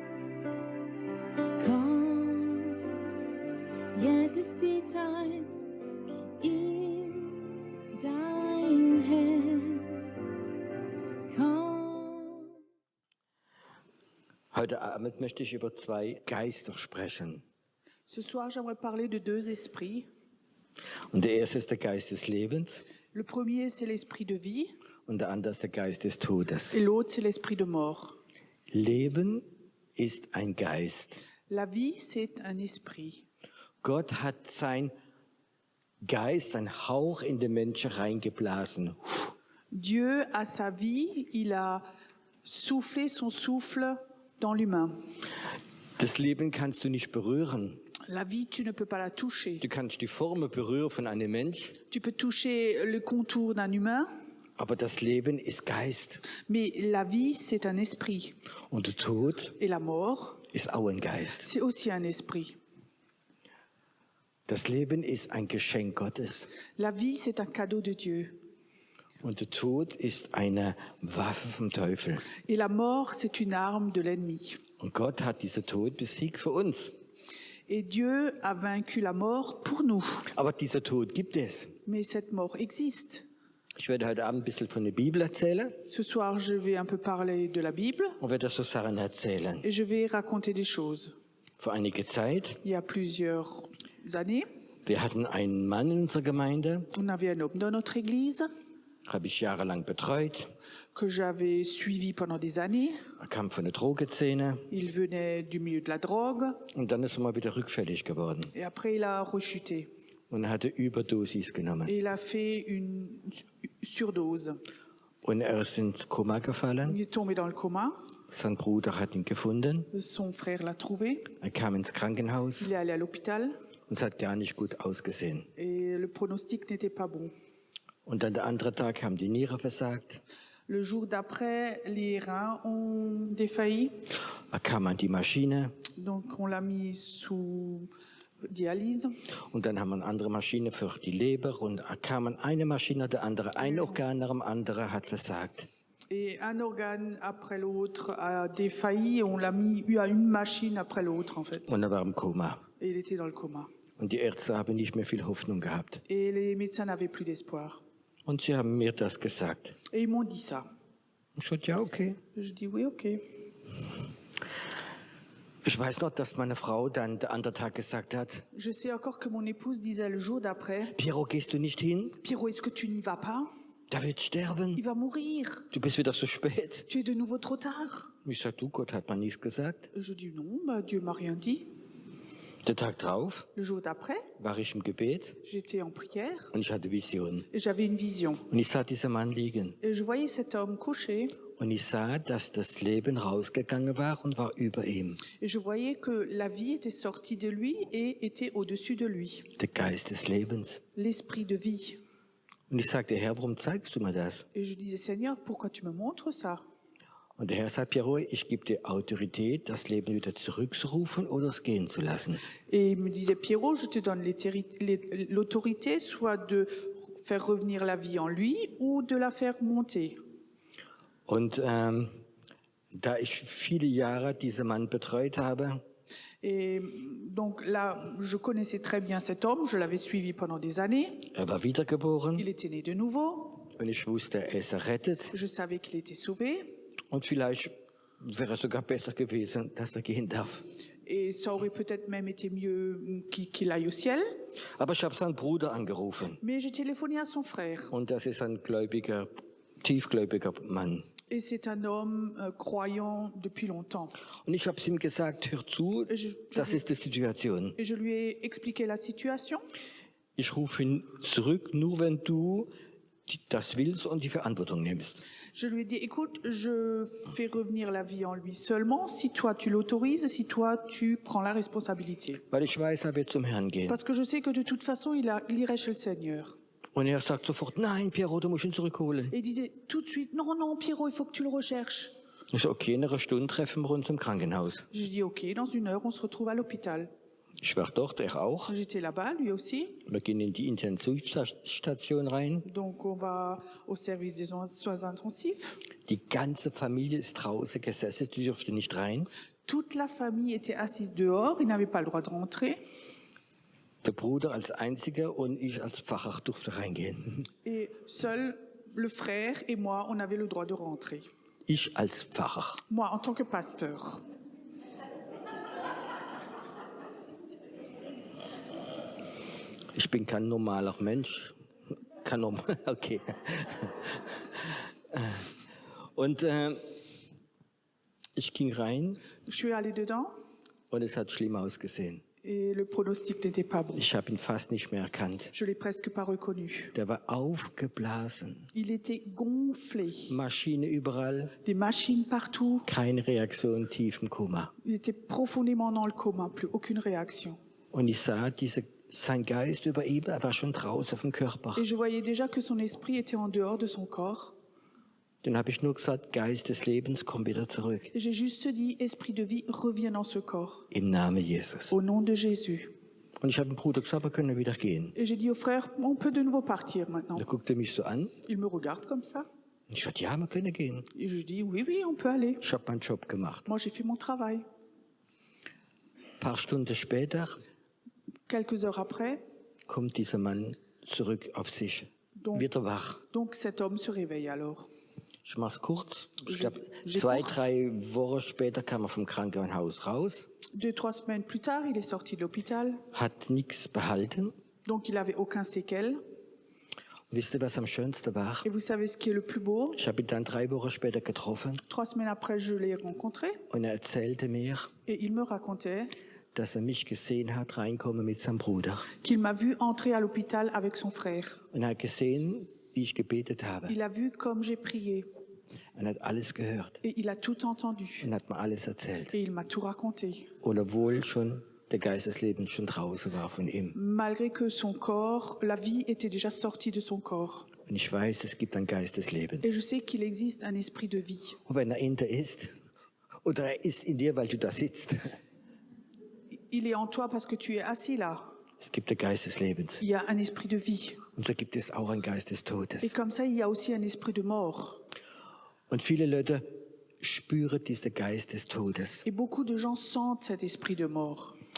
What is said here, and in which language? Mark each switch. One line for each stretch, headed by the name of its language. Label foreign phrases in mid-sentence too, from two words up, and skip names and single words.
German: Komm, jetzt ist die Zeit, in dein Herr. Komm. Heute Abend möchte ich über zwei Geister sprechen.
French: Ce soir, j'aimerais parler de deux esprits.
German: Und der erste ist der Geist des Lebens
French: Le premier, c'est l'esprit de vie,
German: und der andere ist der Geist des Todes.
French: et l'autre, c'est l'esprit de mort.
German: Leben ist ein Geist.
French: La vie, c'est un esprit.
German: Gott hat sein Geist, ein Hauch in den Menschen reingeblasen.
French: Dieu a sa vie, il a soufflé son souffle dans l'humain.
German: Das Leben kannst du nicht berühren.
French: La vie, tu ne peux pas la toucher.
German: Du kannst die Formen berühren von einem Mensch,
French: Tu peux toucher le contour d'un humain,
German: aber das Leben ist Geist.
French: mais la vie, c'est un esprit.
German: Und der Tod
French: Et la mort,
German: ist auch ein Geist.
French: c'est aussi un esprit.
German: Das Leben ist ein Geschenk Gottes.
French: La vie, c'est un cadeau de Dieu.
German: Und der Tod ist eine Waffe vom Teufel.
French: Et la mort, c'est une arme de l'ennemi.
German: Und Gott hat diesen Tod besiegt für uns.
French: Et Dieu a vaincu la mort pour nous.
German: Aber dieser Tod gibt es.
French: Mais cette mort existe.
German: Ich werde heute Abend ein bisschen von der Bibel erzählen
French: Ce soir, je vais un peu parler de la Bible
German: und werde so Sachen erzählen.
French: et je vais raconter des choses.
German: Vor einiger Zeit,
French: Il y a plusieurs années,
German: wir hatten einen Mann in unserer Gemeinde,
French: on avait un homme dans notre église
German: habe ich jahrelang betreut.
French: que j'avais suivi pendant des années.
German: Er kam von der Drogenszene
French: Il venait du milieu de la drogue
German: und dann ist er mal wieder rückfällig geworden.
French: et après il a rechuté.
German: Und er hatte Überdosis genommen.
French: Et il a fait une surdose.
German: Und er ist ins Koma gefallen.
French: Il est tombé dans le coma.
German: Sein Bruder hat ihn gefunden.
French: Son frère l'a trouvé.
German: Er kam ins Krankenhaus
French: Il est allé à l'hôpital
German: und es hat gar nicht gut ausgesehen.
French: et le pronostic n'était pas bon.
German: Und dann der andere Tag haben die Nieren versagt.
French: Le jour d'après, les reins ont défailli.
German: Er kam an die Maschine
French: Donc on l'a mis sous dialyse.
German: und dann haben wir eine andere Maschine für die Leber und er kam an eine Maschine der andere, ein Organ nach dem anderen hat versagt.
French: Et un organe après l'autre a défailli et on l'a mis à une machine après l'autre en fait.
German: Und er war im Koma.
French: Et il était dans le coma.
German: Und die Ärzte haben nicht mehr viel Hoffnung gehabt.
French: Et les médecins n'avaient plus d'espoir.
German: Und sie haben mir das gesagt.
French: Et ils m'ont dit ça.
German: Ich sagte, ja, okay.
French: Je dis oui, ok.
German: Ich weiß noch, dass meine Frau dann der andere Tag gesagt hat,
French: Je sais encore que mon épouse disait le jour d'après,
German: Piero, gehst du nicht hin?
French: Pierrot, est-ce que tu n'y vas pas?
German: Der wird sterben.
French: Il va mourir.
German: Du bist wieder so spät.
French: Tu es de nouveau trop tard.
German: Ich sag, du, Gott hat mir nichts gesagt.
French: Je dis non, bah, Dieu m'a rien dit.
German: Der Tag drauf
French: Le jour d'après,
German: war ich im Gebet
French: j'étais en prière
German: und ich hatte Vision.
French: et j'avais une vision.
German: Und ich sah diesen Mann liegen.
French: Et je voyais cet homme couché
German: Und ich sah, dass das Leben rausgegangen war und war über ihm.
French: et je voyais que la vie était sortie de lui et était au-dessus de lui.
German: Der Geist des Lebens.
French: L'esprit de vie.
German: Und ich sagte, Herr, warum zeigst du mir das?
French: Et je disais, Seigneur, pourquoi tu me montres ça?
German: Und der Herr sagt, Piero, ich gebe dir Autorität, das Leben wieder zurückzurufen oder es gehen zu lassen.
French: Et il me disait, Pierrot, je te donne l'autorité soit de faire revenir la vie en lui ou de la faire monter.
German: Und da ich viele Jahre diesen Mann betreut habe,
French: Et donc là, je connaissais très bien cet homme, je l'avais suivi pendant des années.
German: er war wiedergeboren
French: Il était né de nouveau,
German: und ich wusste, er ist errettet.
French: je savais qu'il était sauvé.
German: Und vielleicht wäre es sogar besser gewesen, dass er gehen darf.
French: Et ça aurait peut-être même été mieux qu'il aille au ciel.
German: Aber ich habe seinen Bruder angerufen.
French: Mais j'ai téléphoné à son frère.
German: Und das ist ein gläubiger, tiefgläubiger Mann.
French: Et c'est un homme croyant depuis longtemps.
German: Und ich habe ihm gesagt, hör zu, das ist die Situation.
French: Et je lui ai expliqué la situation.
German: Ich rufe ihn zurück, nur wenn du das willst und die Verantwortung nimmst.
French: Je lui ai dit, écoute, je fais revenir la vie en lui seulement si toi tu l'autorises, si toi tu prends la responsabilité.
German: Weil ich weiß, er wird zum Herrn gehen.
French: Parce que je sais que de toute façon, il irait chez le Seigneur.
German: Und er sagt sofort, nein, Piero, du musst ihn zurückholen.
French: Et il disait tout de suite, non, non, Pierrot, il faut que tu le recherches.
German: Ich sage, okay, in einer Stunde treffen wir uns im Krankenhaus.
French: Je dis, ok, dans 1 heure, on se retrouve à l'hôpital.
German: Ich war dort, er auch.
French: J'étais là-bas, lui aussi.
German: Wir gehen in die Intensivstation rein.
French: Donc on va au service des soins intensifs.
German: Die ganze Familie ist draußen gesessen, die durfte nicht rein.
French: Toute la famille était assise dehors, ils n'avaient pas le droit de rentrer.
German: Der Bruder als einziger und ich als Pfarrer durfte reingehen.
French: Et seul le frère et moi, on avait le droit de rentrer.
German: Ich als Pfarrer.
French: Moi, en tant que pasteur.
German: Ich bin kein normaler Mensch. Okay. Und ich ging rein
French: Je suis allée dedans
German: und es hat schlimm ausgesehen.
French: et le pronostic n'était pas bon.
German: Ich habe ihn fast nicht mehr erkannt.
French: Je l'ai presque pas reconnu.
German: Der war aufgeblasen.
French: Il était gonflé,
German: Maschine überall,
French: des machines partout.
German: keine Reaktion, tiefen Kummer.
French: Il était profondément dans le coma, plus aucune réaction.
German: Und ich sah sein Geist über ihm, er war schon draußen vom Körper.
French: Et je voyais déjà que son esprit était en dehors de son corps.
German: Dann habe ich nur gesagt, Geist des Lebens, komm wieder zurück.
French: Et j'ai juste dit, esprit de vie, reviens dans ce corps.
German: Im Namen Jesus.
French: Au nom de Jésus.
German: Und ich habe dem Bruder gesagt, wir können wieder gehen.
French: Et j'ai dit au frère, on peut de nouveau partir maintenant.
German: Er guckte mich so an.
French: Il me regarde comme ça.
German: Und ich sagte, ja, wir können gehen.
French: Et je dis, oui, oui, on peut aller.
German: Ich habe meinen Job gemacht.
French: Moi, j'ai fait mon travail.
German: Ein paar Stunden später
French: Quelques heures après,
German: kommt dieser Mann zurück auf sich.
French: Donc-
German: Wieder wach.
French: donc cet homme se réveille alors.
German: Ich mach's kurz. Ich
French: Je-
German: glaube,
French: je
German: 2, kurz. 3 Wochen später kam er vom Krankenhaus raus,
French: 2-3 semaines plus tard, il est sorti de l'hôpital.
German: hat nichts behalten.
French: Donc, il n'avait aucun séquelles.
German: Wisst ihr, was am schönsten war?
French: Et vous savez ce qui est le plus beau?
German: Ich habe ihn dann 3 Wochen später getroffen
French: 3 semaines après, je l'ai rencontré
German: und er erzählte mir,
French: et il me racontait
German: dass er mich gesehen hat, reinkommen mit seinem Bruder.
French: qu'il m'a vu entrer à l'hôpital avec son frère.
German: Und er hat gesehen, wie ich gebetet habe.
French: Il a vu comme j'ai prié
German: Er hat alles gehört
French: et il a tout entendu.
German: und hat mir alles erzählt.
French: Et il m'a tout raconté.
German: Obwohl schon der Geist des Lebens schon draußen war von ihm.
French: Malgré que son corps, la vie était déjà sortie de son corps.
German: Und ich weiß, es gibt einen Geist des Lebens.
French: Et je sais qu'il existe un esprit de vie.
German: Und wenn er in dir ist, oder er ist in dir, weil du da sitzt,
French: Il est en toi parce que tu es assis là.
German: es gibt den Geist des Lebens.
French: Il y a un esprit de vie.
German: Und so gibt es auch einen Geist des
French: Et
German: Todes.
French: comme ça, il y a aussi un esprit de mort.
German: Und viele Leute spüren diesen Geist des Todes.
French: Et beaucoup de gens sentent cet esprit de mort.